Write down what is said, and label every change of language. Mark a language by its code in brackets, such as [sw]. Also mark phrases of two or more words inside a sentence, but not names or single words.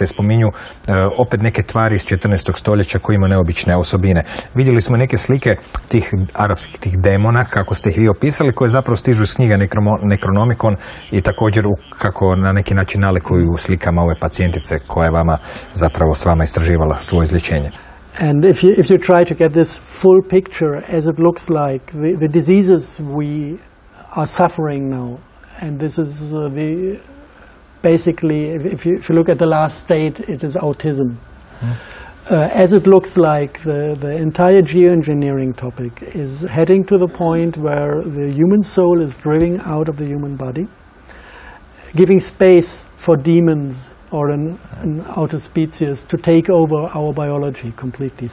[hr] spominju opet neke tvari iz 14. stoljeća koji imaju neobične osobine. Vidjeli smo neke slike tih arapskih tih demona, kako ste ih vi opisali, koje zapravo stižu iz knjiga Necronomicon i također kako na neki način nalikuju slikama ove pacijentice koja je vama zapravo s vama istraživala svoje izlječenje. [en] And if you try to get this full picture as it looks like the diseases we are suffering now, and this is basically, if you look at the last state, it is autism. As it looks like, the entire geoengineering topic is heading to the point where the human soul is driven out of the human body, giving space for demons or an outer species to take over our biology completely.